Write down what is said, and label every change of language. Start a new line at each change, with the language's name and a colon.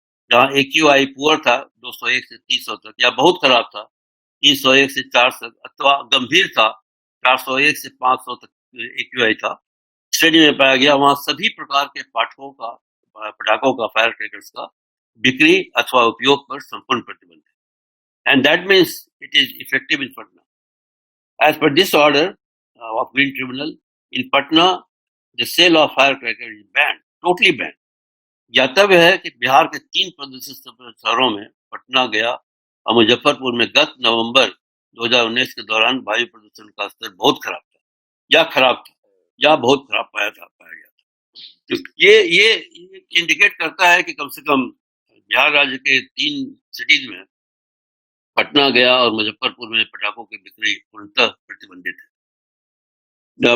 Hindi: जहाँ AQI poor था 201 से 300 तक, या बहुत खराब था 301 से 400 तक, अथवा गंभीर था 401 से 500 तक AQI था, श्रेणी में पाया गया, वहां सभी प्रकार के पटाखों का फायर क्रैकर्स का बिक्री अथवा उपयोग पर संपूर्ण प्रतिबंध है।
English: And that means it is effective in Patna. As per this order of Green Tribunal, in Patna, the sale of firecrackers is banned, totally banned.
Hindi: ज्ञातव्य है कि बिहार के 3 प्रदूषित शहरों में पटना, गया और मुजफ्फरपुर में गत नवंबर 2019 के दौरान वायु प्रदूषण का स्तर बहुत खराब था, या बहुत खराब पाया गया था. तो ये इंडिकेट करता है कि कम से कम बिहार राज्य के 3 सिटीज में, पटना, गया और मुजफ्फरपुर में पटाखों की बिक्री पूर्णतः प्रतिबंधित है.